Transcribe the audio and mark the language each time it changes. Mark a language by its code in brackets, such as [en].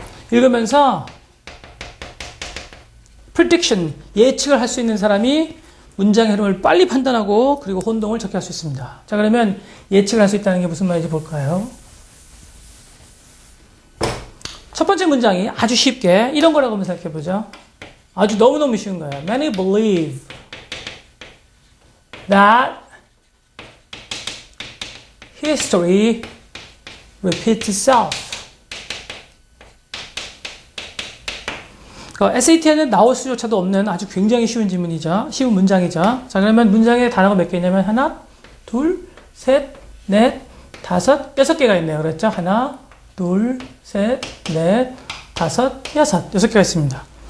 [ko] 읽으면서 prediction, 예측을 할 수 있는 사람이 문장의 흐름을 빨리 판단하고 그리고 혼동을 적게 할 수 있습니다. 자, 그러면 예측을 할 수 있다는 게 무슨 말인지 볼까요? 첫 번째 문장이 아주 쉽게 이런 거라고 한번 생각해 보죠. 아주 너무너무 쉬운 거예요. [en] Many believe that history repeats itself. [ko] SAT에는 나올 수조차도 없는 아주 굉장히 쉬운 지문이죠. 쉬운 문장이죠. 자, 그러면 문장에 단어가 몇 개 있냐면 하나, 둘, 셋, 넷, 다섯, 6개가 있네요. 그렇죠? 하나, 둘, 셋, 넷, 다섯, 여섯. 6개가 있습니다.